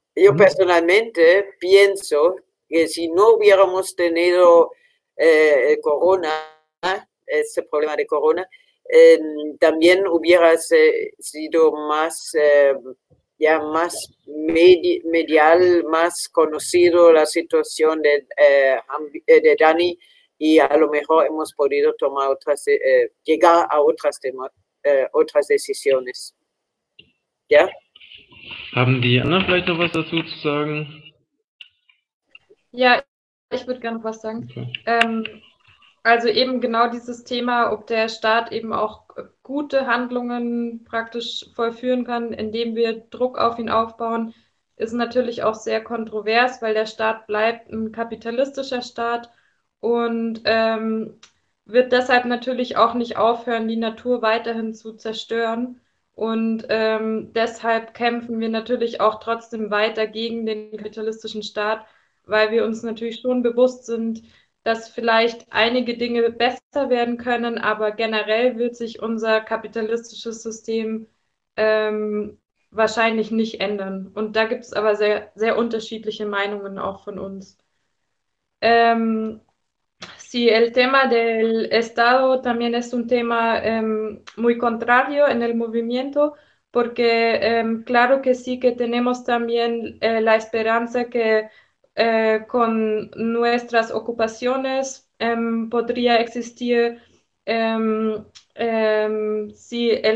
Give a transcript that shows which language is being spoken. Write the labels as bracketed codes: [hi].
[es] Yo personalmente pienso que si no hubiéramos tenido Corona, ese problema de Corona, también hubiera sido más, ya más medial, más conocido la situación de Dani y a lo mejor hemos podido tomar otras, llegar a otras, otras decisiones. ¿Ya? [de] ¿Haben die anderen vielleicht noch was dazu zu sagen? Ja, ich würde gerne was sagen. Okay. Also eben genau dieses Thema, ob der Staat eben auch gute Handlungen praktisch vollführen kann, indem wir Druck auf ihn aufbauen, ist natürlich auch sehr kontrovers, weil der Staat bleibt ein kapitalistischer Staat und wird deshalb natürlich auch nicht aufhören, die Natur weiterhin zu zerstören. Und deshalb kämpfen wir natürlich auch trotzdem weiter gegen den kapitalistischen Staat, weil wir uns natürlich schon bewusst sind, dass vielleicht einige Dinge besser werden können, aber generell wird sich unser kapitalistisches System wahrscheinlich nicht ändern. Und da gibt es aber sehr, sehr unterschiedliche Meinungen auch von uns. [es] Sí, el tema del Estado también es un tema muy contrario en el movimiento, porque claro que sí que tenemos también la esperanza que con nuestras ocupaciones podría existir sí,